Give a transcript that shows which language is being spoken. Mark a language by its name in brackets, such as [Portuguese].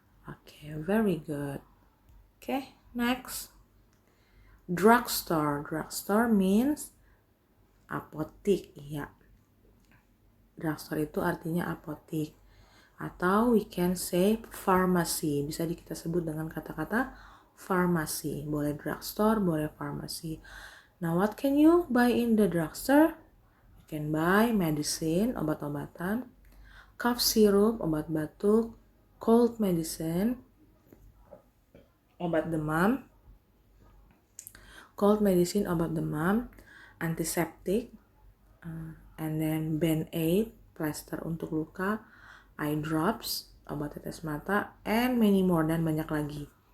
[English] Okay, very good. Okay, next. Drugstore. Drugstore means apotik, iya. [Indonesian] Drugstore itu artinya apotik. [English] Atau we can say pharmacy. [Indonesian] Bisa kita sebut dengan kata-kata pharmacy. Boleh drugstore, boleh pharmacy. [English] Now what can you buy in the drugstore? You can buy medicine, [Indonesian] obat-obatan, [English] cough syrup, [Indonesian] obat batuk, [English] cold medicine, [Indonesian] obat demam, [English] cold medicine, obat demam, antiseptic, and then Band-Aid, [Indonesian] plaster untuk luka, [English] eye drops, [Indonesian] obat tetes mata, [English] and many more, [Indonesian] dan banyak lagi.